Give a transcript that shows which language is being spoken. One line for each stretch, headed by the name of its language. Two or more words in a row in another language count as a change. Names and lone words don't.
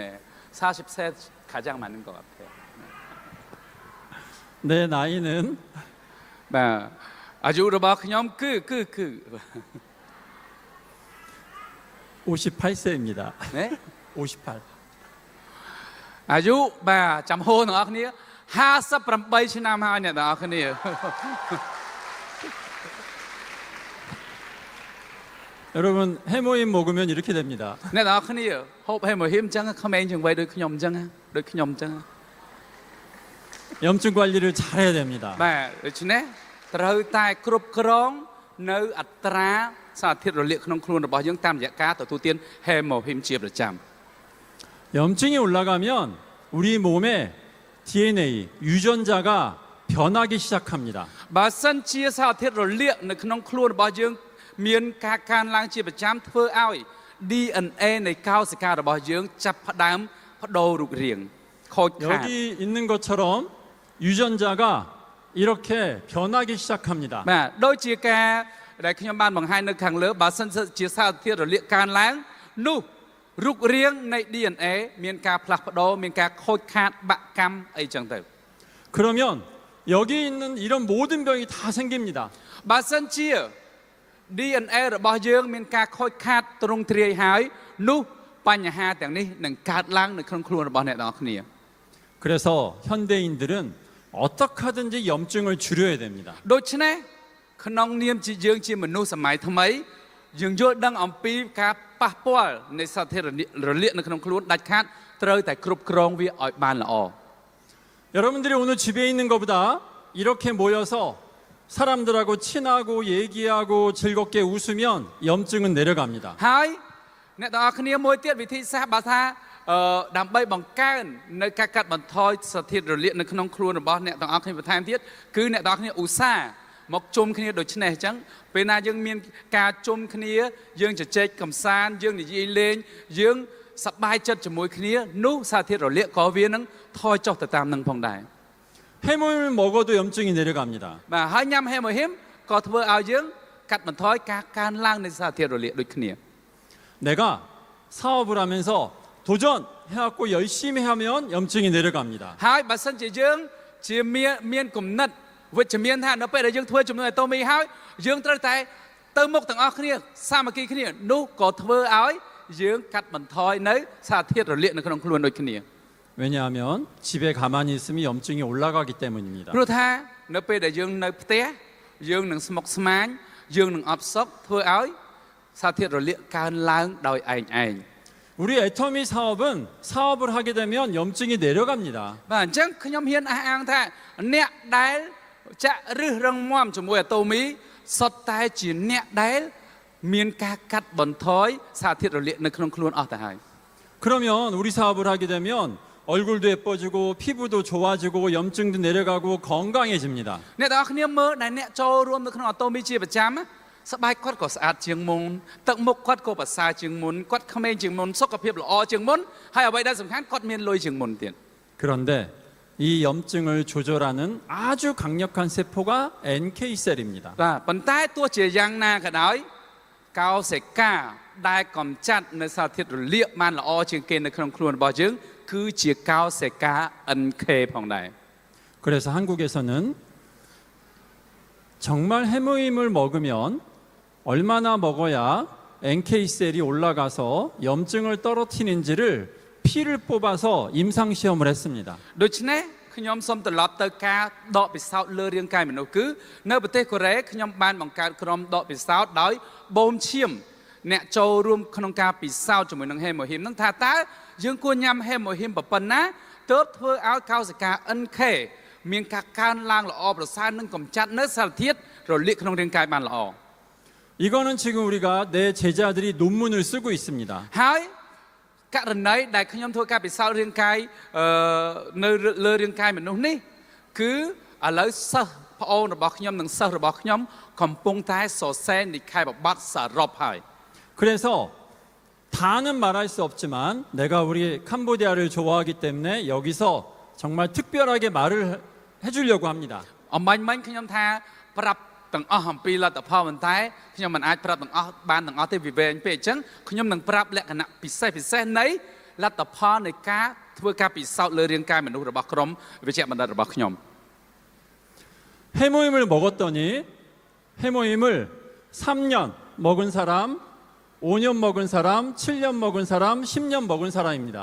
Korean: 40세 가장 많은 것 같아요. 내 나이는
Khmer: បាទអាយុរបស់ខ្ញុំគឺ
Korean: 58세입니다.
Khmer: ណា 58. អាយុបាទចាំហូរទាំងអស់គ្នា58ឆ្នាំហើយអ្នកទាំងអស់គ្នា
Korean: 여러분, 해모임 먹으면 이렇게 됩니다.
Khmer: អ្នកទាំងអស់គ្នាហូបហេម៉ូហ៊ីមអញ្ចឹងក្មេងជាងវ័យដូចខ្ញុំអញ្ចឹងដូចខ្ញុំអញ្ចឹង
Korean: 염증 관리를 잘해야 됩니다.
Khmer: បាទដូច្នេះត្រូវតែគ្រប់គ្រងនៅអត្រាសារធាតុរលាកក្នុងខ្លួនរបស់យើងតាមរយៈការទទួលទានហេម៉ូហ៊ីមជាប្រចាំ
Korean: 염증이 올라가면 우리 몸에 DNA, 유전자가 변하기 시작합니다.
Khmer: បើសិនជាសារធាតុរលាកនៅក្នុងខ្លួនរបស់យើងមានការកើនឡើងជាប្រចាំធ្វើឲ្យ DNA នៃកោសិការបស់យើងចាប់ផ្ដើមបដូររូបរាងខូចខាត
Korean: 여기 있는 것처럼 유전자가 이렇게 변하기 시작합니다.
Khmer: បាទដូចជាការដែលខ្ញុំបានបង្ហាញនៅខាងលើបើសិនជាសារធាតុរលាកកើនឡើងនោះរូបរាងនៃ DNA មានការផ្លាស់ប្ដូរមានការខូចខាតបាក់កម្មអីចឹងទៅ
Korean: 그러면 여기 있는 이런 모든 병이 다 생깁니다.
Khmer: បើសិនជា DNA របស់យើងមានការខូចខាតទ្រង់ទ្រាយហើយនោះបញ្ហាទាំងនេះនឹងកើតឡើងនៅក្នុងខ្លួនរបស់អ្នកទាំងអស់គ្នា
Korean: 그래서 현대인들은 어떻게 하든지 염증을 줄여야 됩니다.
Khmer: ដូច្នេះក្នុងនាមជាយើងជាមនុស្សសម័យថ្មីយើងយល់ដឹងអំពីការប៉ះពាល់នៃសារធាតុរលាកនៅក្នុងខ្លួនដាច់ខាតត្រូវតែគ្រប់គ្រងវាឲ្យបានល្អ
Korean: 여러분들이 오늘 집에 있는 것보다 이렇게 모여서 사람들하고 친하고 얘기하고 즐겁게 웃으면 염증은 내려갑니다.
Khmer: ហើយអ្នកទាំងអស់គ្នាមួយទៀតវិធីសាស្ត្របើថាដើម្បីបង្កើននៅការកាត់បន្ថយសារធាតុរលាកនៅក្នុងខ្លួនរបស់អ្នកទាំងអស់គ្នាបន្ថែមទៀតគឺអ្នកទាំងអស់គ្នាឧស្សាហ៍មកជុំគ្នាដូចនេះអញ្ចឹងពេលណាយើងមានការជុំគ្នាយើងជជែកកំសាន្តយើងនិយាយលេងយើងសប្បាយចិត្តជាមួយគ្នានោះសារធាតុរលាកក៏វានឹងថយចុះទៅតាមនឹងផងដែរ
Korean: 해모임을 먹어도 염증이 내려갑니다.
Khmer: បាទហើយញ៉ាំហេម៉ូហ៊ីមក៏ធ្វើឲ្យយើងកាត់បន្ថយការកើនឡើងនៃសារធាតុរលាកដូចគ្នា
Korean: 내가 사업을 하면서 도전해갖고 열심히 하면 염증이 내려갑니다.
Khmer: ហើយបើសិនជាយើងជាមានគំនិតវិជ្ជមានថានៅពេលដែលយើងធ្វើជំនួយឲ្យតូមីហើយយើងត្រូវតែទៅមុខទាំងអស់គ្នាសាមគ្គីគ្នានោះក៏ធ្វើឲ្យយើងកាត់បន្ថយនៅសារធាតុរលាកនៅក្នុងខ្លួនដូចគ្នា
Korean: 왜냐하면 집에 가만히 있으면 염증이 올라가기 때문입니다.
Khmer: ព្រោះថានៅពេលដែលយើងនៅផ្ទះយើងនឹងស្មុគស្មាញយើងនឹងអបសុខធ្វើឲ្យសារធាតុរលាកកើនឡើងដោយឯង
Korean: 우리 애터미 사업은 사업을 하게 되면 염증이 내려갑니다.
Khmer: បាទអញ្ចឹងខ្ញុំហ៊ានអះអាងថាអ្នកដែលចាក់រឹសរឹងមាំជាមួយអាតូមីសុទ្ធតែជាអ្នកដែលមានការកាត់បន្ថយសារធាតុរលាកនៅក្នុងខ្លួនអស់ទៅហើយ
Korean: 그러면 우리 사업을 하게 되면 얼굴도 예뻐지고 피부도 좋아지고 염증도 내려가고 건강해집니다.
Khmer: អ្នកទាំងអស់គ្នាមើលដែលអ្នកចូលរួមនៅក្នុងអាតូមីជាប្រចាំស្បែកគាត់ក៏ស្អាតជាងមុនទឹកមុខគាត់ក៏ប្រសើរជាងមុនគាត់ក្មេងជាងមុនសុខភាពល្អជាងមុនហើយអ្វីដែលសំខាន់គាត់មានលុយជាងមុនទៀត
Korean: 그런데 이 염증을 조절하는 아주 강력한 세포가 NK 셀입니다.
Khmer: បាទប៉ុន្តែទោះជាយ៉ាងណាក៏ដោយកោសិកាដែលកំចាត់នៅសារធាតុរលាកបានល្អជាងគេនៅក្នុងខ្លួនរបស់យើងគឺជាកោសិកា NK ផងដែរ
Korean: 그래서 한국에서는 정말 해모임을 먹으면 얼마나 먹어야 NK 셀이 올라가서 염증을 떨어뜨리는지를 피를 뽑아서 임상 시험을 했습니다.
Khmer: ដូច្នេះខ្ញុំសូមត្រឡប់ទៅការដកពិសោធន៍លើរាងកាយមនុស្សគឺនៅប្រទេសកូរ៉េខ្ញុំបានបង្កើតក្រុមដកពិសោធន៍ដោយបូមឈាមអ្នកចូលរួមក្នុងការពិសោធន៍ជាមួយនឹងហេម៉ូហ៊ីមនឹងថាតើយើងគួរញ៉ាំហេម៉ូហ៊ីមប៉ុណ្ណាទើបធ្វើឲ្យកោសិកា NK មានការកើនឡើងល្អប្រសើរនិងកម្ចាត់នៅសារធាតុរលាកក្នុងរាងកាយបានល្អ
Korean: 이거는 지금 우리가 내 제자들이 논문을 쓰고 있습니다.
Khmer: ហើយករណីដែលខ្ញុំធ្វើការពិសោធន៍រាងកាយនៅលើរាងកាយមនុស្សនេះគឺឥឡូវសិស្សប្អូនរបស់ខ្ញុំនិងសិស្សរបស់ខ្ញុំកំពុងតែសរសេរនិក្ខេបបទសរុបហើយ
Korean: 그래서 다는 말할 수 없지만 내가 우리 캄보디아를 좋아하기 때문에 여기서 정말 특별하게 말을 해주려고 합니다.
Khmer: អំបញ្ញខ្ញុំថាប្រាប់ទាំងអស់អំពីលទ្ធផលប៉ុន្តែខ្ញុំមិនអាចប្រាប់ទាំងអស់បានទាំងអស់ទេវាវែងពេកអញ្ចឹងខ្ញុំនឹងប្រាប់លក្ខណៈពិសេសនៃលទ្ធផលនៃការធ្វើការពិសោធន៍លើរាងកាយមនុស្សរបស់ក្រុមវិជ្ជបណ្ឌិតរបស់ខ្ញុំ
Korean: 해모임을 먹었더니 해모임을 3년 먹은 사람, 5년 먹은 사람, 7년 먹은 사람, 10년 먹은 사람입니다.